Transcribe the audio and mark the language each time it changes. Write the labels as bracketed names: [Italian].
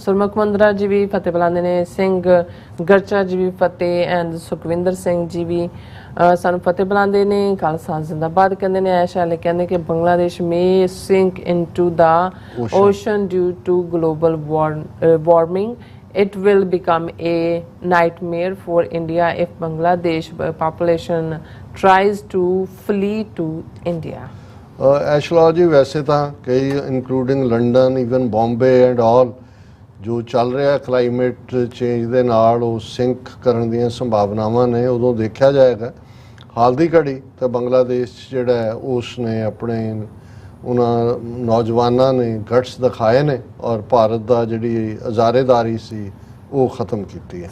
[Punjabi] ਸੁਰਮੁਖ ਮੰਦਰਾ ਜੀ ਵੀ ਫਤਿਹ ਬੁਲਾਉਂਦੇ ਨੇ, ਸਿੰਘ ਗਰਚਾ ਜੀ ਵੀ ਫਤਿਹ, ਐਂਡ ਸੁਖਵਿੰਦਰ ਸਿੰਘ ਜੀ ਵੀ ਸਾਨੂੰ ਫਤਿਹ ਬੁਲਾਉਂਦੇ ਨੇ। ਖਾਲਸਾ ਜ਼ਿੰਦਾਬਾਦ ਕਹਿੰਦੇ ਨੇ। ਐਸ਼ ਵਾਲੇ ਕਹਿੰਦੇ ਕਿ [English] Bangladesh may sink into the ocean due to global warming. It will become a nightmare for India if Bangladesh population tries to flee to India. [Punjabi] ਐਸ਼ਲਾ ਜੀ, ਵੈਸੇ ਤਾਂ ਕਈ including London, even Bombay and all, ਜੋ ਚੱਲ ਰਿਹਾ ਕਲਾਈਮੇਟ ਚੇਂਜ ਦੇ ਨਾਲ ਉਹ ਸਿੰਕ ਕਰਨ ਦੀਆਂ ਸੰਭਾਵਨਾਵਾਂ ਨੇ। ਉਦੋਂ ਦੇਖਿਆ ਜਾਏਗਾ। ਹਾਲ ਦੀ ਘੜੀ ਤਾਂ ਬੰਗਲਾਦੇਸ਼ ਜਿਹੜਾ ਹੈ ਉਸ ਨੇ ਆਪਣੇ ਉਹਨਾਂ ਨੌਜਵਾਨਾਂ ਨੇ ਗਟਸ ਦਿਖਾਏ ਨੇ ਔਰ ਭਾਰਤ ਦਾ ਜਿਹੜੀ ਅਜ਼ਾਰੇਦਾਰੀ ਸੀ ਉਹ ਖਤਮ ਕੀਤੀ ਹੈ।